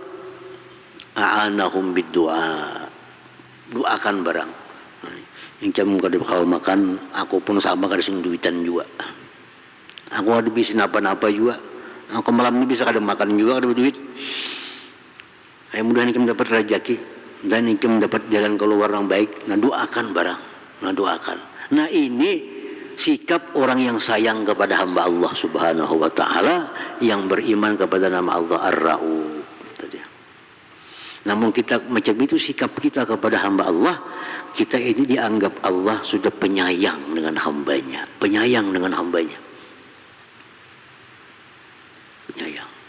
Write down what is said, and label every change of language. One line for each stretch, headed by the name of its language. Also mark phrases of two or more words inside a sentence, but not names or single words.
Arabic: أعانهم بالدعاء,
Indonesian: doakan barang.
Banjar: Yang cam kada kawa makan, aku pun sama kada sing duitan juga. Aku ada bisa napa-napa juga. Aku malam ini bisa kada makan juga, kada duit.
Indonesian: Mudah-mudahan kita dapat rezeki dan kita mendapat jalan keluar yang baik. Nah doakan barang, nah doakan. Nah ini sikap orang yang sayang kepada hamba Allah
Arabic: سبحانه وتعالى,
Indonesian: yang beriman kepada nama Allah Ar-Ra'uf. Namun kita macam itu sikap kita kepada hamba Allah, kita ini dianggap Allah sudah penyayang dengan hambanya, penyayang dengan hambanya, penyayang.